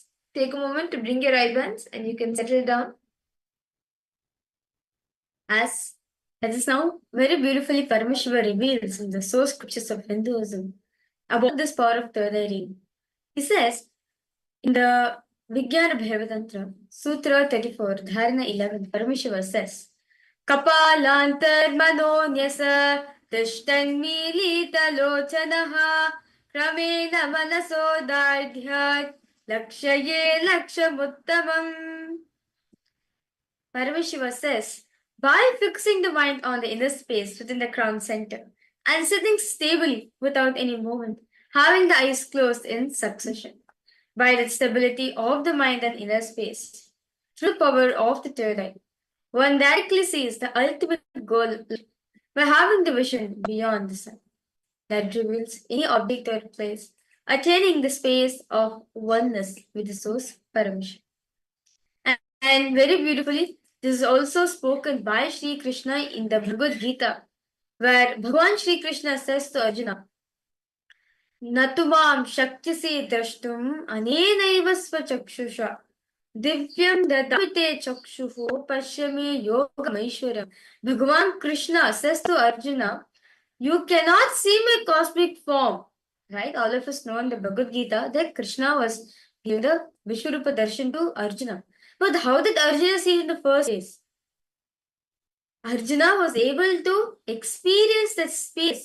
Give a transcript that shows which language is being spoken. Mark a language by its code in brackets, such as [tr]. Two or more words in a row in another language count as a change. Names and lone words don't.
[en] Take a moment to bring your ribbons and you can settle down. As that is now very beautifully Paramashiva reveals in the source scriptures of Hinduism about this power of third eye reading. He says in the Vijnana Bhavatantra, Sutra 34, Dharana 11, Paramashiva says, [sa] कपालान्तर् मनोन्यास तिष्ठन्मीलित लोचनः क्रमेण मनसोदार्ढ्यात् लक्षये लक्षमुत्तमम्. [en] Paramashiva says, by fixing the mind on the inner space within the crown center and sitting stably without any movement, having the eyes closed in succession, by the stability of the mind and inner space, through the power of the third eye, one directly sees the ultimate goal by having the vision beyond the sun that reveals any object or place, attaining the space of oneness with the source Paramashiva. And very beautifully, this is also spoken by Sri Krishna in the Bhagavad Gita, where Bhagavan Sri Krishna says to Arjuna, [sa] नतुमां शक्यसे द्रष्टुम् अनेनैव स्वचक्षुषा दिव्यं ददामिते चक्षुः पश्यमे योगमैश्वरम्. [en] Bhagavan Krishna says to Arjuna, you cannot see my cosmic form. Right? All of us know in the Bhagavad Gita that Krishna was giving the Vishwarupa Darshan to Arjuna. But how did Arjuna see it in the first place? Arjuna was able to experience that space.